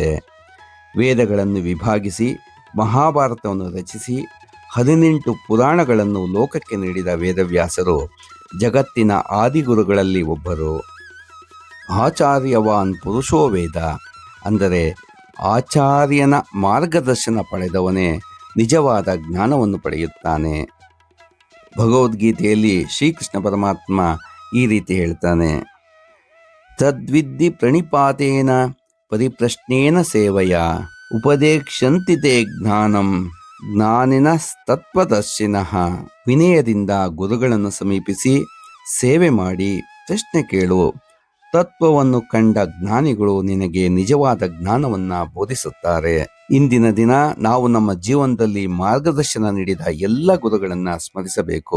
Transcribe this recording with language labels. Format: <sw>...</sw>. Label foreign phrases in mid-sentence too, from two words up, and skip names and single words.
<kn>ವೇದಗಳನ್ನು ವಿಭಾಗಿಸಿ ಮಹಾಭಾರತವನ್ನು ರಚಿಸಿ 18 ಪುರಾಣಗಳನ್ನು ಲೋಕಕ್ಕೆ ನೀಡಿದ ವೇದವ್ಯಾಸರು ಜಗತ್ತಿನ ಆದಿಗುರುಗಳಲ್ಲಿ ಒಬ್ಬರು.</kn> <sa>ಆಚಾರ್ಯವಾನ್ ಪುರುಷೋ ವೇದ,</sa> <kn>ಅಂದರೆ ಆಚಾರ್ಯನ ಮಾರ್ಗದರ್ಶನ ಪಡೆದವನೇ ನಿಜವಾದ ಜ್ಞಾನವನ್ನು ಪಡೆಯುತ್ತಾನೆ. ಭಗವದ್ಗೀತೆಯಲ್ಲಿ ಶ್ರೀಕೃಷ್ಣ ಪರಮಾತ್ಮ ಈ ರೀತಿ ಹೇಳ್ತಾನೆ,</kn> <sa>ತದ್ವಿದ್ಧಿ ಪ್ರಣಿಪಾತೇನ ಪರಿಪ್ರಶ್ನೇನ ಸೇವಯ ಉಪದೇಕ್ಷಂತಿ ತೇ ಜ್ಞಾನಂ ಜ್ಞಾನಿನ ತತ್ವದರ್ಶಿನಃ.</sa> <kn>ವಿನಯದಿಂದ ಗುರುಗಳನ್ನು ಸಮೀಪಿಸಿ ಸೇವೆ ಮಾಡಿ ಪ್ರಶ್ನೆ ಕೇಳು. ತತ್ವವನ್ನು ಕಂಡ ಜ್ಞಾನಿಗಳು ನಿನಗೆ ನಿಜವಾದ ಜ್ಞಾನವನ್ನು ಬೋಧಿಸುತ್ತಾರೆ. ಇಂದಿನ ದಿನ ನಾವು ನಮ್ಮ ಜೀವನದಲ್ಲಿ ಮಾರ್ಗದರ್ಶನ ನೀಡಿದ ಎಲ್ಲ ಗುರುಗಳನ್ನು ಸ್ಮರಿಸಬೇಕು.</kn>